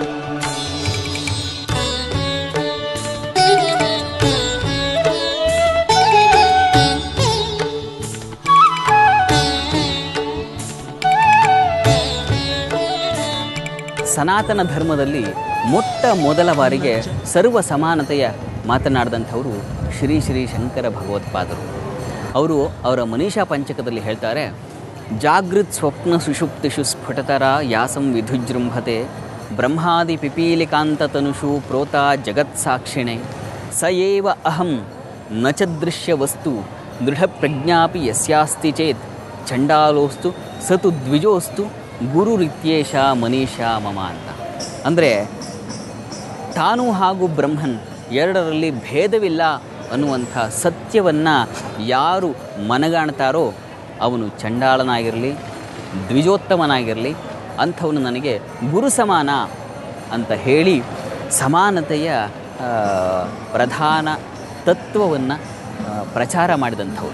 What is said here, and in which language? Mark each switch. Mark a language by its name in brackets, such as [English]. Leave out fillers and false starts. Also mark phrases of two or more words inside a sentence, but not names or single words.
[Kannada] ಸನಾತನ ಧರ್ಮದಲ್ಲಿ ಮೊಟ್ಟ ಮೊದಲ ಬಾರಿಗೆ ಸರ್ವ ಸಮಾನತೆಯ ಮಾತನಾಡಿದಂಥವರು ಶ್ರೀ ಶ್ರೀ ಶಂಕರ ಭಗವತ್ಪಾದರು. ಅವರು ಅವರ ಮನೀಷಾ ಪಂಚಕದಲ್ಲಿ ಹೇಳ್ತಾರೆ, [Sanskrit] ಜಾಗೃತ್ ಸ್ವಪ್ನ ಸುಷುಪ್ತಿಷು ಸ್ಫುಟತರ ಯಾಸಂ ವಿಧುಜೃಂಭತೆ ಬ್ರಹ್ಮಾದಿ ಪಿಪೀಲಿಕಾಂತ ತನುಷು ಪ್ರೋತ ಜಗತ್ಸಾಕ್ಷಿಣೆ ಸ ಏವ ಅಹಂ ನ ಚ ದೃಶ್ಯ ವಸ್ತು ದೃಢಪ್ರಜ್ಞಾಪಿ ಯಸ್ಯಾಸ್ತಿ ಚೇತ್ ಚಂಡಾಲೋಸ್ತು ಸತು ದ್ವಿಜೋಸ್ತು ಗುರುರಿತ್ಯೇಷ ಮನೀಷಾ ಮಮ ಅಂತ. [Kannada] ಅಂದರೆ ತಾನು ಹಾಗೂ ಬ್ರಹ್ಮನ್ ಎರಡರಲ್ಲಿ ಭೇದವಿಲ್ಲ ಅನ್ನುವಂಥ ಸತ್ಯವನ್ನು ಯಾರು ಮನಗಾಣ್ತಾರೋ ಅವನು ಚಂಡಾಳನಾಗಿರಲಿ ದ್ವಿಜೋತ್ತಮನಾಗಿರಲಿ ಅಂಥವನು ನನಗೆ ಗುರು ಸಮಾನ ಅಂತ ಹೇಳಿ ಸಮಾನತೆಯ ಪ್ರಧಾನ ತತ್ವವನ್ನು ಪ್ರಚಾರ ಮಾಡಿದಂಥವ್ರು.